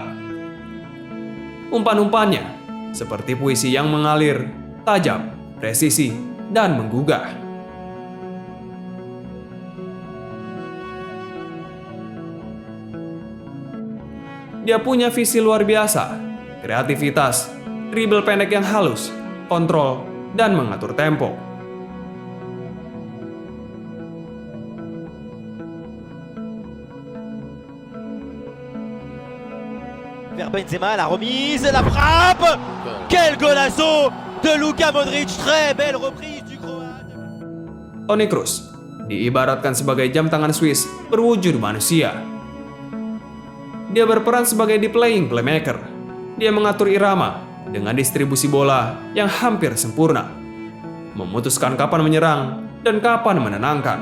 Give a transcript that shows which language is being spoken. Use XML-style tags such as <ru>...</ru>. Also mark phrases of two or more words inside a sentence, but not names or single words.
<id>Umpan-umpannya seperti puisi yang mengalir, tajam, presisi, dan menggugah. Dia punya visi luar biasa, kreativitas, dribble pendek yang halus, kontrol, dan mengatur tempo.</id> <fr>Vers Benzema, la remise, la frappe. Quel golazo de Luka Modric, très belle reprise du Croate.</fr> <id>Toni Kroos diibaratkan sebagai jam tangan Swiss berwujud manusia. Dia berperan sebagai</id> <en>playing playmaker.</en> <id>Dia mengatur irama dengan distribusi bola yang hampir sempurna, memutuskan kapan menyerang dan kapan menenangkan.</id>